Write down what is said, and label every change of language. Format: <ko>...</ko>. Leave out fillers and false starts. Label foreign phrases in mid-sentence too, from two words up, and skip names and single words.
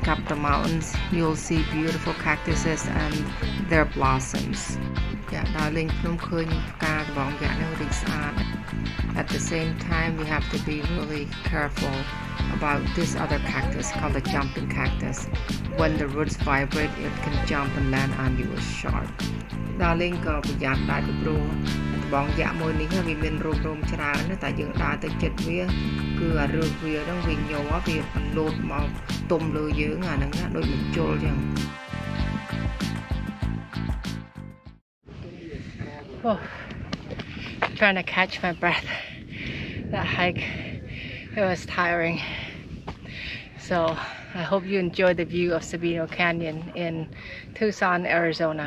<en>up the mountains, you'll see beautiful cactuses and their blossoms.</en> <km>យ៉ាដើរលេងភ្នំឃើញផ្កាដំបងយ៉ានេះរីកស្អាតតែ</km> <en>at the same time, we have to be really careful about this other cactus called the jumping cactus. When the roots vibrate, it can jump and land on you as sharp.</en> <km>Darling ក៏ប្រយ័ត្នដែរពីព្រោះបងយ៉ាក់មួយនេះវាមានរោមច្រើនតែយើងដើរទៅជិតវាគឺអារើសវាហ្នឹងវាញ័រវាលោតមកទុំលើយើងអាហ្នឹងដូចបញ្ជុលចឹង</km> <en>Oh, trying to catch my breath. That hike, it was tiring. So I hope you enjoyed the view of Sabino Canyon in Tucson, Arizona.</en>